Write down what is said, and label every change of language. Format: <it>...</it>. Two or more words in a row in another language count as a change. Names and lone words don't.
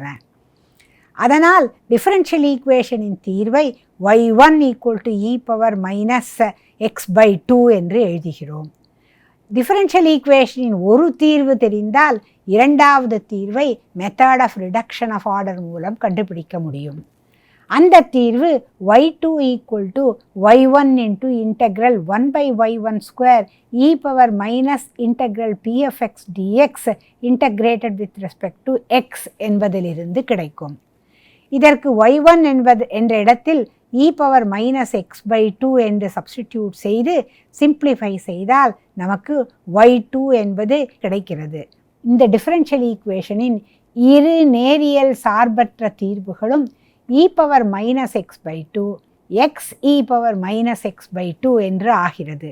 <ta>அதனால்</ta> <en>differential equation</en> <ta>தீர்வை y1 e⁻−x/2 என்று எழுதுகிறோம்.</ta> <en>differential equation</en> <ta>ஒரு தீர்வு தெரிந்தால் இரண்டாவது தீர்வை</ta> <en>method of reduction of order</en> <ta>மூலம் கண்டுபிடிக்க முடியும்.</ta> <en>அந்த தீர்வு y2 = y1 × 1/y1² e⁻−∫p(x) dx integrated with respect to x</en> <ta>என்பதிலிருந்து கிடைக்கும். இதற்கு y1 என்ற இடத்தில் e⁻−x/2 என்று சப்ஸ்டிடியூட் செய்து சிம்பிளிஃபை செய்தால் நமக்கு y2 என்பது கிடைக்கிறது. இந்த</ta> <en>differential equation</en> <ta>இரு நேரியல் சார்பற்ற தீர்வுகளும் e⁻−x/2 x e⁻−x/2 என்று ஆகிறது.</ta>